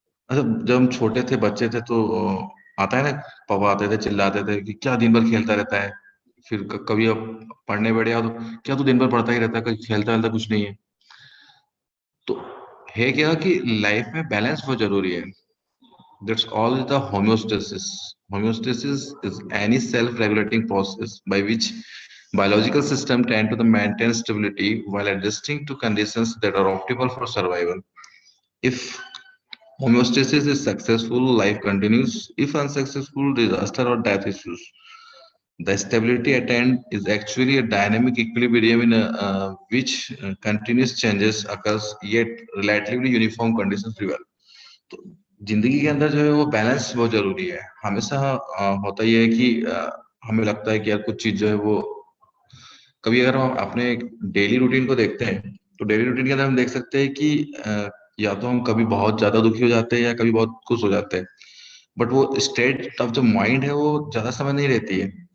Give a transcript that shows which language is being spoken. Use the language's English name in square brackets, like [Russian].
[Hindi] अच्छा, जब हम छोटे थे, बच्चे थे, तो आता है ना, पापा आते थे, चिल्लाते थे कि क्या दिन भर खेलता रहता है। फिर कभी अब पढ़ने बैठे तो क्या तू दिन भर पढ़ता ही रहता है, कभी खेलता वेलता कुछ नहीं है। तो है क्या कि लाइफ में बैलेंस बहुत जरूरी है। [English] That's all the homeostasis. Homeostasis is any self-regulating process by which biological system tend to maintain stability while adjusting to conditions that are optimal for survival. If homeostasis is successful, life continues. If unsuccessful, disaster or death issues. The stability attained is actually a dynamic equilibrium in which continuous changes occurs, yet relatively uniform conditions prevail. [Hindi] तो जिंदगी के अंदर जो है वो balance बहुत जरूरी है। हमेशा होता ही है कि हमें लगता है कि यार कुछ चीज जो है वो, कभी अगर हम अपने डेली रूटीन को देखते हैं तो डेली रूटीन के अंदर हम देख सकते हैं कि या तो हम कभी बहुत ज्यादा दुखी हो जाते हैं या कभी बहुत खुश हो जाते हैं, बट वो स्टेट ऑफ जो माइंड है वो ज्यादा समय नहीं रहती है।